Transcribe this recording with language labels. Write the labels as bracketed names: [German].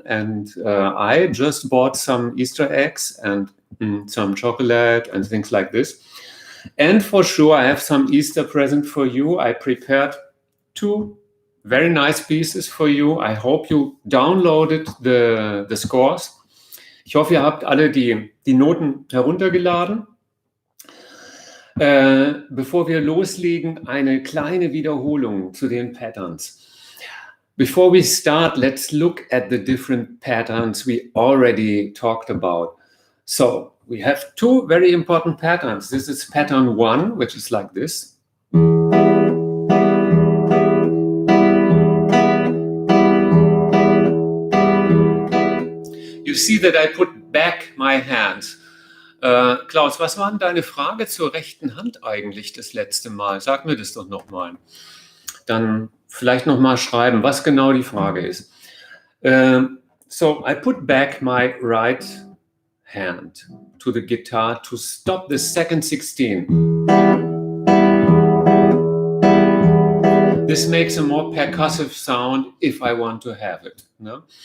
[English] And I just bought some Easter eggs and some chocolate and things like this. And for sure, I have some Easter present for you. I prepared 2 very nice pieces for you. I hope you downloaded the scores. [German] Ich hoffe, ihr habt alle die Noten heruntergeladen. Bevor wir loslegen, eine kleine Wiederholung zu den Patterns. [English] Before we start, let's look at the different patterns we already talked about. So we have 2 very important patterns. This is pattern 1, which is like this. You see that I put back my hands. [German] Klaus, was war denn deine Frage zur rechten Hand eigentlich das letzte Mal? Sag mir das doch nochmal. Dann vielleicht nochmal schreiben, was genau die Frage ist. [English] So, I put back my right hand to the guitar to stop the second 16. This makes a more percussive sound if I want to have it. No?